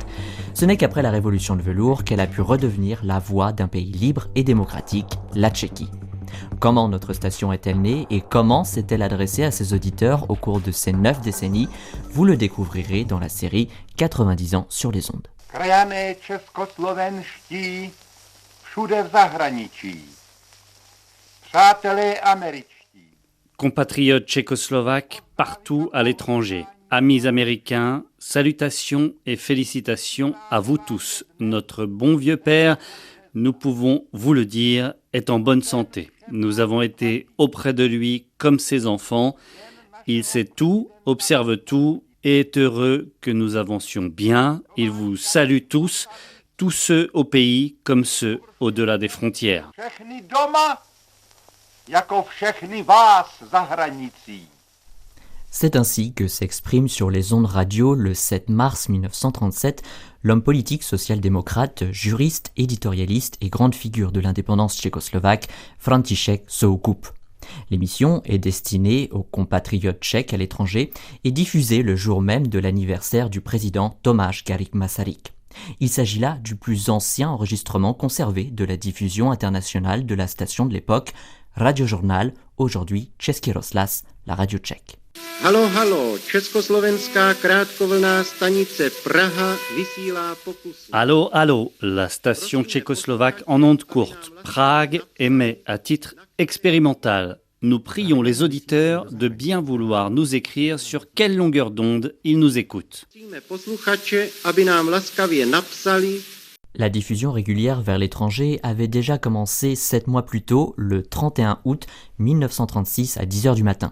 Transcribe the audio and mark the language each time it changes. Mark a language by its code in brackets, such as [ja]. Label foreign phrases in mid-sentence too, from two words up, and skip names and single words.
[fr] Ce n'est qu'après la révolution de velours qu'elle a pu redevenir la voix d'un pays libre et démocratique, la Tchéquie. Comment notre station est-elle née et comment s'est-elle adressée à ses auditeurs au cours de ces 9 décennies? Vous le découvrirez dans la série 90 ans sur les ondes. [cs] Krajané českoslovenští, všude v zahraničí. Přátelé američtí. [fr] Compatriotes tchécoslovaques partout à l'étranger. Amis américains, salutations et félicitations à vous tous. Notre bon vieux père, nous pouvons vous le dire, est en bonne santé. Nous avons été auprès de lui comme ses enfants. Il sait tout, observe tout et est heureux que nous avancions bien. Il vous salue tous ceux au pays comme ceux au-delà des frontières. [cs] Všechny doma, jako všechny vás za hranicí. [fr] C'est ainsi que s'exprime sur les ondes radio le 7 mars 1937 l'homme politique social-démocrate, juriste, éditorialiste et grande figure de l'indépendance tchécoslovaque, František Soukup. L'émission est destinée aux compatriotes tchèques à l'étranger et diffusée le jour même de l'anniversaire du président Tomáš Garrigue Masaryk. Il s'agit là du plus ancien enregistrement conservé de la diffusion internationale de la station de l'époque, Radiožurnál, aujourd'hui Český rozhlas, la radio tchèque. [cs] Halo, československá krátkovlnná stanice Praha vysílá pokusy. [fr] Allô, la station tchécoslovaque en ondes courtes, Prague, émet à titre expérimental. Nous prions les auditeurs de bien vouloir nous écrire sur quelle longueur d'onde ils nous écoutent. La diffusion régulière vers l'étranger avait déjà commencé 7 mois plus tôt, le 31 août 1936 à 10h du matin.